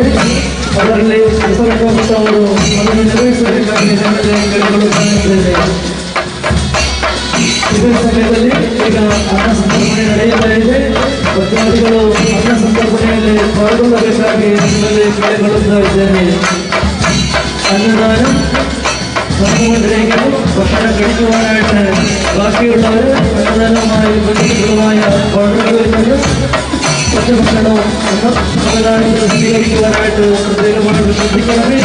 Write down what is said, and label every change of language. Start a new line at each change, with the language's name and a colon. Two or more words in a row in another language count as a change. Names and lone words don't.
Kannada: ಅದರಲ್ಲಿ ಹೆಸರುಕೊಂಡವರು ಅದನ್ನು ನಿರ್ವಹಿಸಬೇಕಾಗಿ ನಿಮ್ಮಲ್ಲಿ ಕೇಳಿಕೊಳ್ಳುತ್ತಾ ಇದ್ದೇನೆ. ಇದೇ ಸಮಯದಲ್ಲಿ ಈಗ ಅನ್ನ ಸಂತರ್ಪಣೆ ನಡೆಯುತ್ತಾ ಇದೆ. ಭಕ್ತಾದಿಗಳು ಅನ್ನ ಸಂತರ್ಪಣೆಯಲ್ಲಿ ಪಾಲ್ಗೊಳ್ಳಬೇಕಾಗಿ ನಿಮ್ಮಲ್ಲಿ ಕೇಳಿಕೊಳ್ಳುತ್ತಾ ಇದ್ದೇನೆ.
Malayalam: അന്നദാനം സമൂഹത്തിലേക്കും ഭക്ഷണ കഴിക്കുവാനായിട്ട് ബാക്കിയുള്ളവർ അന്നദാനമായി ബന്ധുക്കളുമായ ഓർഡറുകളിൽ നിന്ന് ഭക്ഷണവും അന്നദാനത്തിൽ സ്വീകരിക്കുവാനായിട്ട് പ്രത്യേകമായിട്ട് ശ്രദ്ധിക്കണമേ.